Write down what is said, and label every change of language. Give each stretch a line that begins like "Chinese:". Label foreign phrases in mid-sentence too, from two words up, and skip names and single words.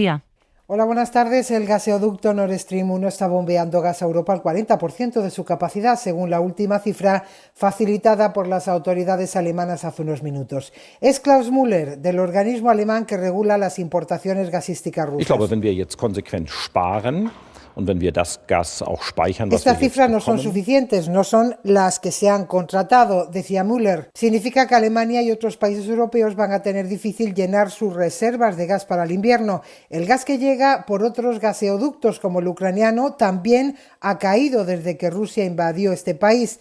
Spanish: Victoria García. Hola, buenas tardes. El gaseoducto Nord Stream 1 está bombeando gas a Europa al 40% de su capacidad, según la última cifra facilitada por las autoridades alemanas hace unos minutos. Es Klaus Müller, del organismo alemán que regula las importaciones gasísticas rusas.
German: Ich glaube, wenn wir jetzt konsequent sparen und wenn wir das Gas auch speichern, was
Spanish: Estas
German: wir jetzt
Spanish: cifras no son
German: bekommen,
Spanish: suficientes, no son las que se han contratado, decía Müller. Significa que Alemania y otros países europeos van a tener difícil llenar sus reservas de gas para el invierno. El gas que llega por otros gaseoductos, como el ucraniano, también ha caído desde que Rusia invadió este país.